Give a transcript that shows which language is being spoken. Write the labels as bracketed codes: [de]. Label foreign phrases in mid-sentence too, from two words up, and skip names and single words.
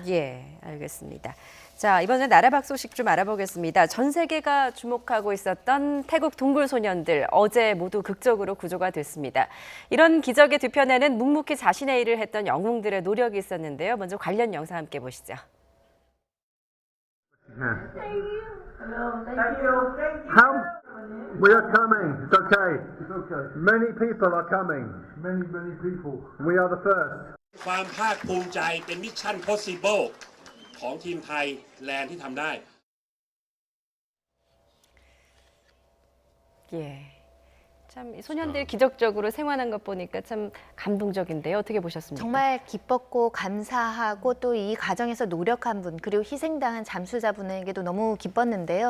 [ko] 예, 알겠습니다. 자, 이번에 나라박 소식 좀 알아보겠습니다. 전 세계가 주목하고 있었던 태국 동굴 소년들 어제 모두 극적으로 구조가 됐습니다. 이런 기적의 뒤편에는 묵묵히 자신의 일을 했던 영웅들의 노력이 있었는데요. 먼저 관련 영상 함께 보시죠. [en] We are coming. It's okay. It's okay. Many people are coming. Many people. We are the first. [th] ความภาคภูมิใจเป็นมิชชั่น possible ของทีมไทยแลนด์ที่ทำได้ [ko] 예. 참 이 소년들이 기적적으로 생還한 것 보니까 참 감동적인데요. 어떻게 보셨습니까? 정말 기뻤고 감사하고 또 이 과정에서 노력한 분 그리고 희생당한 잠수자분에게도 너무 기뻤는데요.